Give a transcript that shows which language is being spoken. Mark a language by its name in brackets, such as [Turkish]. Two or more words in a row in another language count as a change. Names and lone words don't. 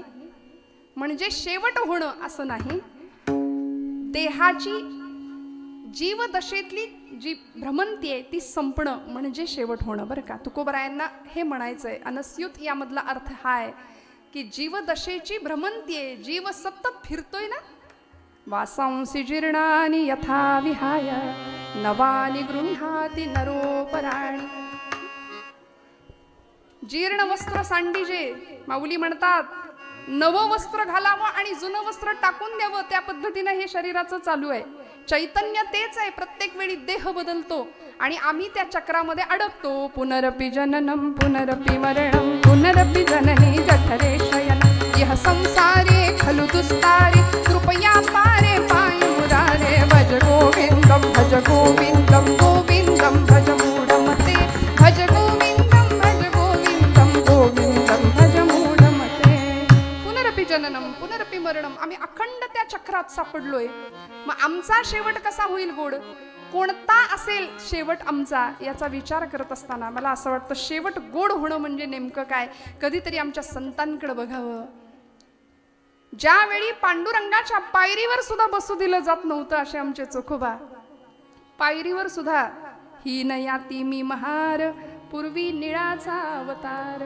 [Marathi] म्हणजे शेवट होणं असं नाही. देहाची जीवदशेतली जी भ्रमंती आहे ती संपणं म्हणजे शेवट होणं बरं का. तुकोबरायांना हे म्हणायचंय. अनस्युत यामधला अर्थ हा आहे की जीवदशेची भ्रमंती आहे, जीव सतत फिरतोय ना. [Sanskrit] वासांसी जीर्णानि यथा विहाय नवानि गृह्णाति नरोपराणि. [Marathi] जीर्ण वस्त्र सांडीजे, माऊली म्हणतात नवं वस्त्र घालावं आणि जुनं वस्त्र टाकून द्यावं, त्या पद्धतीनं हे शरीराचं चालू आहे. चैतन्य तेच आहे, प्रत्येक वेळी देह बदलतो आणि आम्ही त्या चक्रामध्ये अडकतो. [Sanskrit] पुनरपि जननम पुनरपि मरणम पुनरपि जननी जठरे शयन यह संसारे खलु दुस्तारे कृपया पारे पाय मुरारे. भज गोविंदम भज गोविंदम गोविंदम भज मूढमते भज गोविंदम भज गोविंदम गोविंदम भज मूढमते. पुनरपि जननम पुनरपि मरणम. [Marathi] आम्ही अखंड त्या चक्रात सापडलोय. मग आमचा शेवट कसा होईल गोड, कोणता असेल शेवट आमचा, याचा विचार करत असताना मला असं वाटतं शेवट गोड होणं म्हणजे नेमकं काय. कधीतरी आमच्या संतांकडे बघावं. ज्यावेळी पांडुरंगाच्या पायरीवर सुद्धा बसू दिलं जात नव्हतं असे आमचे चोखोबा, पायरीवर सुद्धा हीन याती मी महार पूर्वी निळाचा अवतार.